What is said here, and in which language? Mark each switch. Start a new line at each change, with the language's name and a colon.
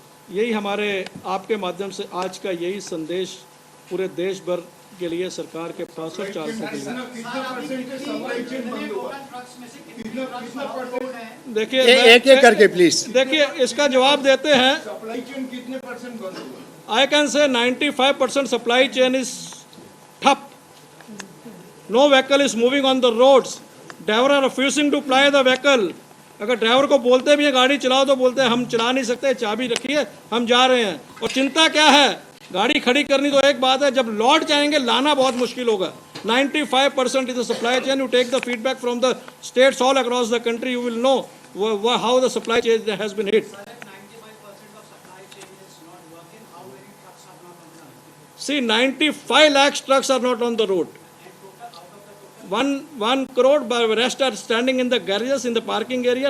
Hindi: यही हमारे आपके माध्यम से आज का यही संदेश पूरे देश भर के लिए सरकार के पास और चालकों के लिए। देखिए एक एक करके प्लीज। देखिए इसका जवाब देते हैं। सप्लाई चेन कितने परसेंट बंद हुआ?
English: I can say 95% supply chain is ठप. No vehicle is moving on the roads. Driver are refusing to ply the vehicle.
Hindi: अगर ड्राइवर को बोलते भी हैं गाड़ी चलाओ तो बोलते हैं हम चला नहीं सकते, चाबी रखिए हम जा रहे हैं। और चिंता क्या है, गाड़ी खड़ी करनी तो एक बात है, जब लौट जाएंगे लाना बहुत मुश्किल होगा।
English: 95% is the supply chain. You take the feedback from the states all across the country, you will know how the supply chain has been hit. See, 95 lakhs trucks are not on the road. 1 crore, but the rest are standing in the garages, in the parking area.